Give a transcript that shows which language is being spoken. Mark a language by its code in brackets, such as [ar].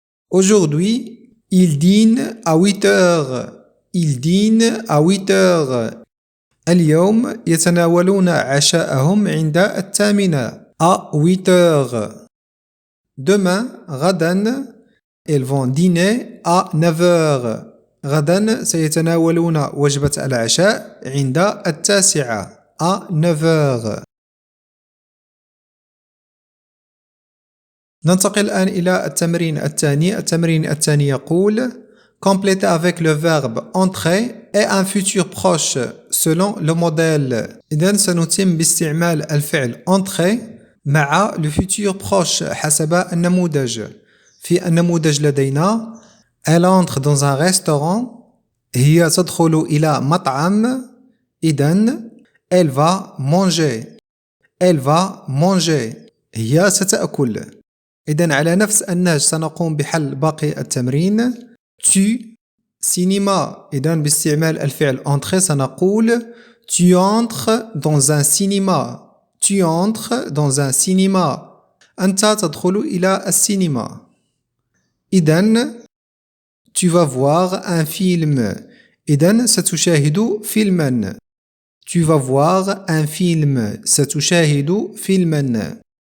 [fr] aujourd'hui il dîne à 8 heures il dîne à 8 heures [ar] اليوم يتناولون عشاءهم عند 8 [fr] à 8 heures. demain غدا ils vont dîner à 9 heures [ar] غدا سيتناولون وجبة العشاء عند 9 [fr] à 9 heures. [ar] ننتقل الآن إلى التمرين الثاني. التمرين الثاني يقول [fr] complétez avec le verbe entrer et un futur proche selon le modèle. [ar] إذن سنتم باستعمال الفعل entrer مع le futur proche حسب النموذج. في النموذج لدينا [fr] elle entre dans un restaurant [ar] هي تدخل إلى مطعم إذن [fr] elle va manger elle va manger [ar] هي ستأكل. إذن على نفس النهج سنقوم بحل باقي التمرين. [fr] tu cinéma [ar] إذن باستعمال الفعل [fr] entrer [ar] سنقول [fr] tu entres dans un cinéma tu entres dans un cinéma [ar] أنت تدخل إلى السينما. [fr] إذن tu vas voir un film [ar] إذن ستشاهد فيلما [fr] tu vas voir un film [ar] ستشاهد فيلما.